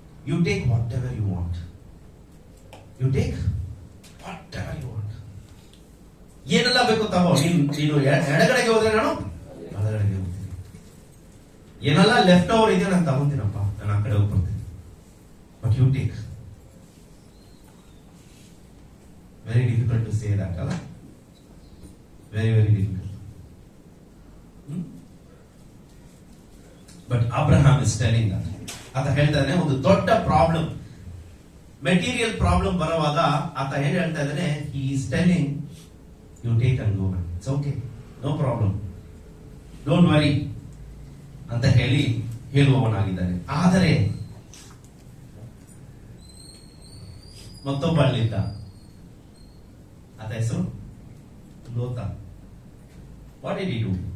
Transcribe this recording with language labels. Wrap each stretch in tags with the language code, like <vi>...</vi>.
<en>You take whatever you want, you take whatever you want.</en> <kn>ಏನೆಲ್ಲ ಬೇಕು ತಗೋ. ನೀನು ಎಡಗಡೆಗೆ ಹೋದ್ರೆ ನಾನು ಬಲಗಡೆಗೆ ಹೋಗ್ತೀನಿ. ಏನೆಲ್ಲ ಲೆಫ್ಟ್ ಓವರ್ ಇದೆಯೋ ನಾನು ತಗೊಂತೀನಪ್ಪ, ನಾನು ಆ ಕಡೆ ಹೋಗ್ಬರ್ತೀನಿ.</kn> <en>But you take. Very difficult to say that,</en> <kn>ಅಲ್ಲ?</kn> <en>Very very difficult. But Abraham is telling that.</en> <kn>ಆತ ಹೇಳ್ತಾ ಇದ್ದಾನೆ, ಒಂದು ದೊಡ್ಡ ಪ್ರಾಬ್ಲಮ್, ಮೆಟೀರಿಯಲ್ ಪ್ರಾಬ್ಲಮ್ ಬರುವಾಗ ಆತ ಏನ್ ಹೇಳ್ತಾ ಇದ್ದಾನೆ,</kn> <en>he is telling you take and go, it's okay, no problem, don't worry</en> <kn>ಅಂತ ಹೇಳುವವನಾಗಿದ್ದಾನೆ. ಆದರೆ ಮತ್ತೊಬ್ಬ ಅಲ್ಲಿದ್ದ, ಆತ ಹೆಸರು ಲೋತ.</kn> <en>What did he do?</en>